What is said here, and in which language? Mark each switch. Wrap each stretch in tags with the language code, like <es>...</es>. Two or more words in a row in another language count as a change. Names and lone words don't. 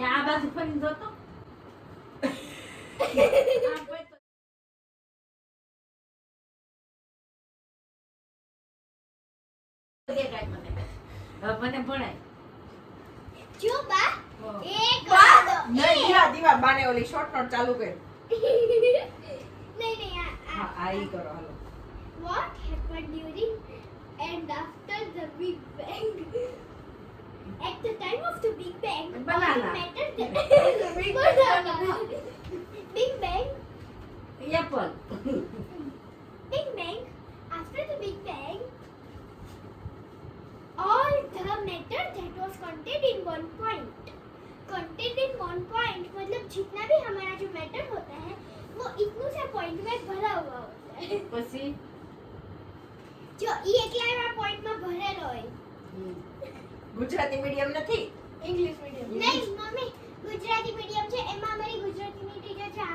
<gu>આ બાજુ ફરીને જોતો. મને ભણાય. જો બા એક નહીં દીવા બાને ઓલી શોર્ટ નોટ ચાલુ કર. નહીં હા આ ઈ કરો હાલો.</gu> <en>What happened during and after the Big Bang? At the time of the Big Bang, Banana. all matter Big banana. Big Bang. Apple. Big Bang. After the Big Bang, all the matter that was contained in one point. Contained in one point</en> <hi>मतलब जितना भी हमारा जो मैटर होता है वो इतने से पॉइंट में भरा हुआ होता है.</hi> <gu>પછી જો ઈ એકલા પોઈન્ટ માં ભરેલો હોય. ગુજરાતી મીડિયમ નથી. ઇંગ્લિશ મીડિયમ નહીં મમ્મી ગુજરાતી મીડિયમ છે એમાં અમારી ગુજરાતીની ટીચર</gu>